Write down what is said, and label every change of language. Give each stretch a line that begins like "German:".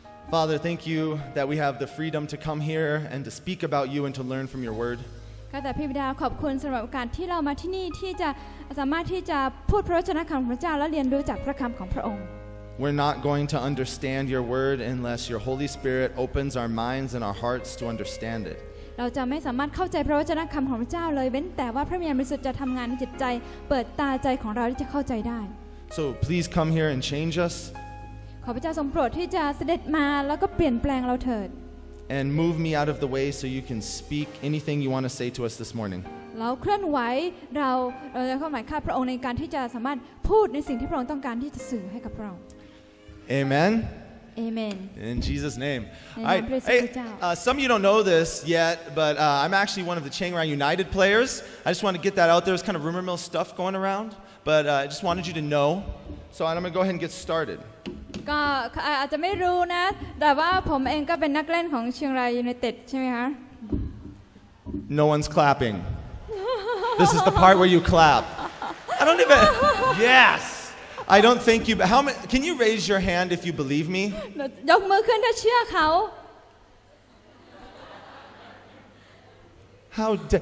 English: Father, thank you that we have the freedom to come here and to speak about you and to learn from your word.
Thai: ข้าแต่พระบิดาขอบคุณสำหรับโอกาสที่เรามาที่นี่ที่จะสามารถที่จะพูดพระวจนะของพระเจ้าและเรียนรู้จากพระคำของพระองค์
English: We're not going to understand your word unless your Holy Spirit opens our minds and our hearts to understand it.
Thai: เราจะไม่สามารถเข้าใจพระวจนะคำของพระเจ้าเลยเว้นแต่ว่าพระวิญญาณบริสุทธิ์จะทำงานในจิตใจเปิดตาใจของเราที่จะเข้าใจได้
English: So please come here and change us.
Thai: ขอพระเจ้าทรงโปรดที่จะเสด็จมาแล้วก็เปลี่ยนแปลงเราเถิด
English: And move me out of the way so you can speak anything you want to say to us this morning.
Thai: เราเคลื่อนไหวเราจะเข้าหมายข้าพระองค์ในการที่จะสามารถพูดในสิ่งที่พระองค์ต้องการที่จะสื่อให้กับเรา
English: Amen. Amen. In Jesus' name. Amen. All right. Hey, some of you don't know this yet, but I'm actually one of the Chiang Rai United players. I just want to get that out there. There's kind of rumor mill stuff going around, but I just wanted you to know. So I'm going to go ahead and get started.
Thai: ก็อาจจะไม่รู้นะแต่ว่าผมเองก็เป็นนักเล่นของเชียงรายยูไนเต็ดใช่ไหมคะ
English: No one's clapping. This is the part where you clap. I don't even. Yes. I don't think you. How many? Can you raise your hand if you believe me?
Thai: ยกมือขึ้นถ้าเชื่อเขา
English: How?